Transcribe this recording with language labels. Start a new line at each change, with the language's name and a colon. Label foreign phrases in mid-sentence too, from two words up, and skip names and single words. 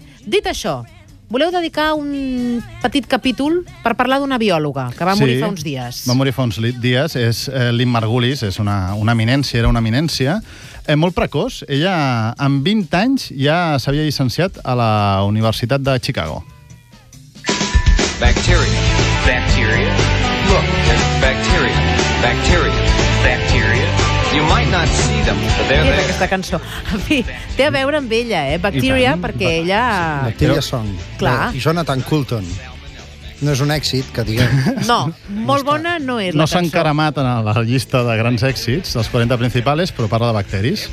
Catalan: Dit això, voleu dedicar un petit capítol per parlar d'una biòloga que va morir fa uns dies. Va morir fa uns dies. És Lynn Margulis, és una eminència, era una eminència. Molt precoç. Ella, amb 20 anys, ja s'havia llicenciat a la Universitat de Chicago.
English: Bacteria. Look, there's bacteria. You might not see them, but they're
Catalan: Què és
English: there.
Catalan: aquesta cançó? En fi, té a veure amb ella, Bacteria, perquè ella... Bacteria Song. Clar. I Jonathan Coulton. No és un èxit, que diguem. No, molt bona no és la No s'ha cançó. encaramat en la llista de grans èxits, dels 40 principals, però parla de bacteris.